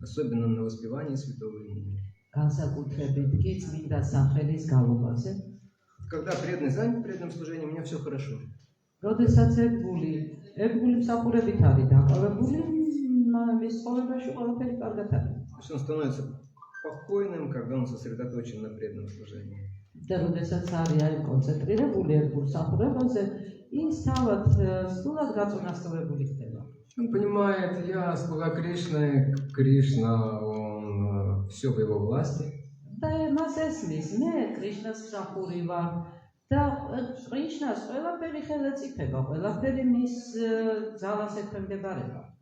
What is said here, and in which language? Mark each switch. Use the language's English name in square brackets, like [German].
[Russian] Особенно на воспевании святого имени. [Georgian] განსაკუთრებით კი წმინდა სახელის გალობაზე. [Russian] Когда преданный занят преданным служением, у меня все хорошо. [Georgian] როდესაც ერთგული მსახურებით არის დაკავებული, მის ცხოვრებაში ყველაფერი კარგად არის. [Russian] Он становится спокойным, когда он сосредоточен на преданном служении. [Georgian] და როდესაც არის კონცენტრირებული ერთგულ სახურებაზე, ის თავად სულად გაწონასწორებული ხდება. [Russian] Он понимает, я слуга Кришны, Кришна, он все в его власти. [Georgian] და მას ესმის, მე კრიშნას მსახური ვარ და კრიშნას ყველაფერი ხელეწიფება, ყველაფერი მის ძალას ექვემდებარება.